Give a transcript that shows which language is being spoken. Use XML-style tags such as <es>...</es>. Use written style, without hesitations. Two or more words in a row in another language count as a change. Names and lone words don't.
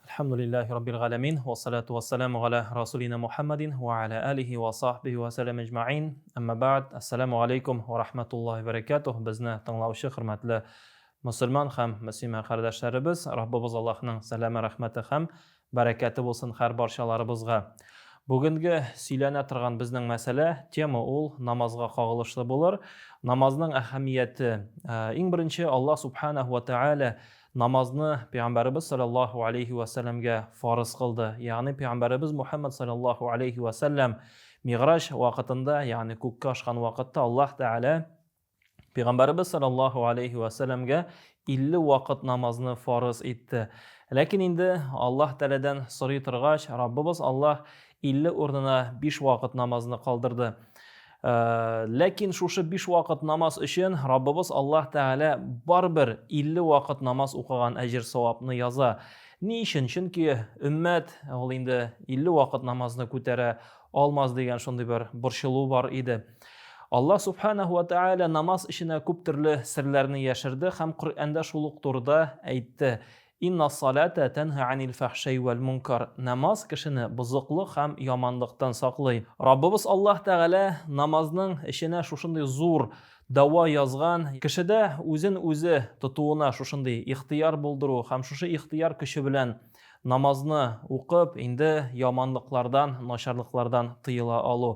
<ar>الحمد لله رب العالمين والصلاة والسلام على رسولنا محمد وعلى آله وصحبه وسلم أجمعين. أما بعد السلام عليكم ورحمة الله وبركاته.</ar> <uz>Bizni tinglovchi hurmatli musulmon ham musulmon qarindoshlarimiz, Rabbimiz Allohning salami rahmati ham barakati bo'lsin har barchalarimizga.</uz> <tt>Bugungi сөйләнә торган безнең мәсьәлә, тема ул намазга кагылышлы булыр. Намазның әһәмияте. Иң беренче Аллаһ</tt> <ar>سبحانه وتعالى</ar> <tt>намазны Пәйгамбәрбез</tt> <ar>صلى الله عليه وسلم</ar> <tt>фарыз кылды. Ягъни Пәйгамбәрбез Мухаммад</tt> <ar>صلى الله عليه وسلم</ar> <tt>Миграж вакытында, ягъни күккә ашкан вакытта Аллаһ Тааля Пәйгамбәрбез</tt> <ar>صلى الله عليه وسلم</ar> <tt>50 вакыт намазны фарыз итте. Ләкин инде Аллаһ Тааладан сорый торгач, Раббыбыз Аллаһ 50 урынына 5 вакыт намазны калдырды. Ләкин шушы 5 вакыт намаз өчен Раббыбыз Аллаһ Тааля барбер 50 вакыт намаз укыган әҗр савапны яза. Ни өчен? Чөнки өммәт ул инде 50 вакыт намазны күтәрә алмас дигән шундый бер борчылу бар иде. Аллаһ</tt> <ar>سبحانه وتعالى</ar> <tt>намаз эченә күп төрле серләрне яшерде һәм Коръәндә шул ук турыда әйтте.</tt> <ar>إن الصلاة تنهى عن الفحشاء والمنكر.</ar> <tt>Намаз кешене бузыклык һәм яманлыктан саклый. Раббыбыз Аллаһ Тәгалә намазның эченә шушындый зур дава язган. Кешедә үзен үзе тотуына шушындый ихтияр булдыру һәм шушы ихтияр көче белән намазны укып, инде яманлыклардан, начарлыклардан тыела алу.</tt>